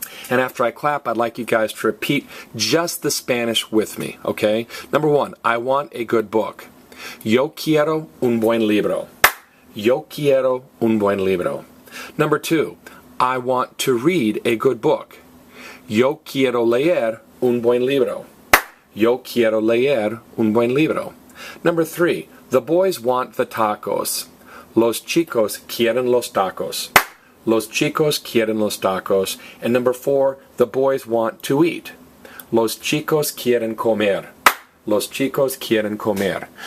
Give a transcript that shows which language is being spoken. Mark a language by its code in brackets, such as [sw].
[en] And after I clap, I'd like you guys to repeat just the Spanish with me, okay? Number 1, I want a good book. [es] Yo quiero un buen libro. Yo quiero un buen libro. [en] Number 2, I want to read a good book. [es] Yo quiero leer un buen libro. Yo quiero leer un buen libro. [en] Number 3, the boys want the tacos. [es] Los chicos quieren los tacos. Los chicos quieren los tacos. [en] And number 4, the boys want to eat. [es] Los chicos quieren comer. Los chicos quieren comer.